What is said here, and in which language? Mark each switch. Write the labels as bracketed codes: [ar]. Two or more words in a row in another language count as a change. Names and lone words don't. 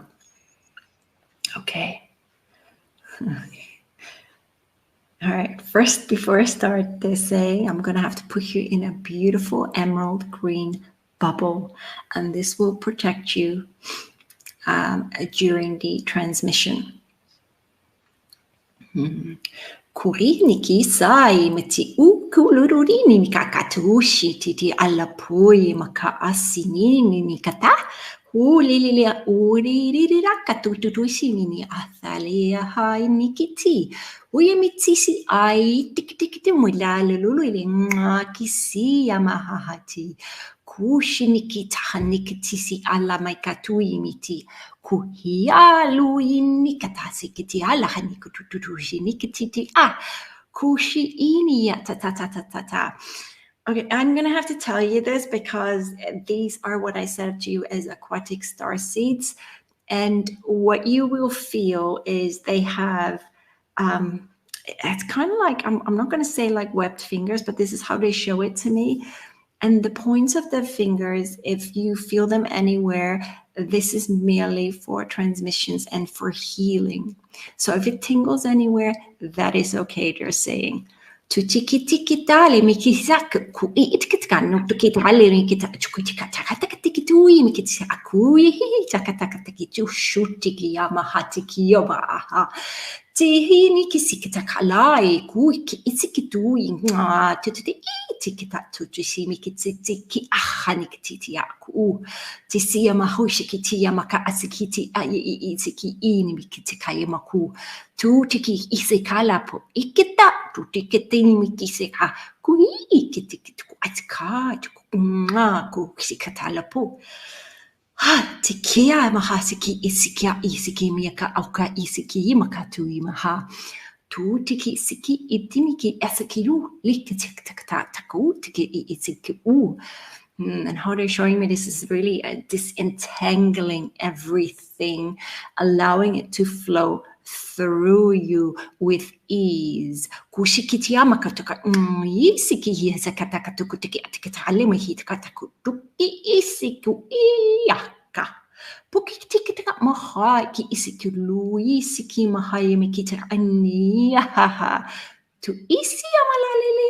[en] Okay. All right, first, before I start this saying, I'm going to have to put you in a beautiful emerald green bubble, and this will protect you during the transmission. Kuriniki sai meti ukulurini nikakatushi titi alapui maka asinini nikata hulililia uriririrakatututuisi nini athalia hai nikiti uyemitisi ai tiktikiti mulalululi ngakisi yamahahati kushinikita nikitisi alamaikatui miti kuhialu inikatasi kiti alahanikutututushi nikititi kushi ini ya ta ta ta ta ta ta. Okay, I'm going to have to tell you this because these are what I set up to you as aquatic star seeds. And what you will feel is they have, it's kind of like, I'm not going to say like webbed fingers, but this is how they show it to me. And the points of the fingers, if you feel them anywhere, this is merely for transmissions and for healing. So if it tingles anywhere, that is okay, they're saying. To tiki tiki tale mikisak ku itkitkan no to kitale mikita chukutika takatiki tui mikitsa akui takataka tiki shutiki yamahatiki yoba aha. Tihini kisikita kalai ku itsikitui nga tuti tikita tuti mikitiki ahanikiti yaku tisia mahushikiti yamaka asikiti itiki ini mikitika yamaku tu tiki isekala po ikita tu tiketini mikiseka ku ikiti ku atka ku kisikatala po tikia mahasiki isikia isiki miaka auka isiki makatu imaha tu tiki siki itimiki asakilu likitaku tiki isiki and how they're showing me this is really disentangling everything, allowing it to flow through you with ease. Kushikitiyama kataka isiki yesakata katukutiki atikatale mahit katakutuki isiku iyaka. Pukitikita maha ki isiku luisiki mahaya mikita aniya to isi amalalele.